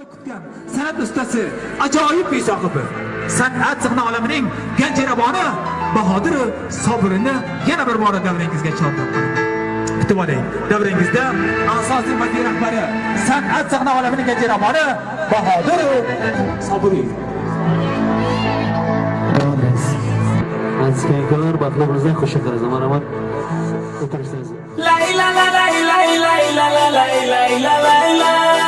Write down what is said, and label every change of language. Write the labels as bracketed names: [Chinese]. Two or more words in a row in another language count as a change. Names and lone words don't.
[Uzbek] o'tgan san'at ustasi, ajoyib kuy sohibi, san'at sahna olamining ganjiraboni Bahodir Sobirini yana bir bora davringizga chorlab qolaman. Kutib oling. Davringizda asosiy moddiy rahbari, san'at sahna olamining ganjiraboni Bahodir Sobiri. Azizlar, baxtlarimizni qo'shib qarasan. Marhamat. O'tirishsiz. La la la la la la la la la la la la la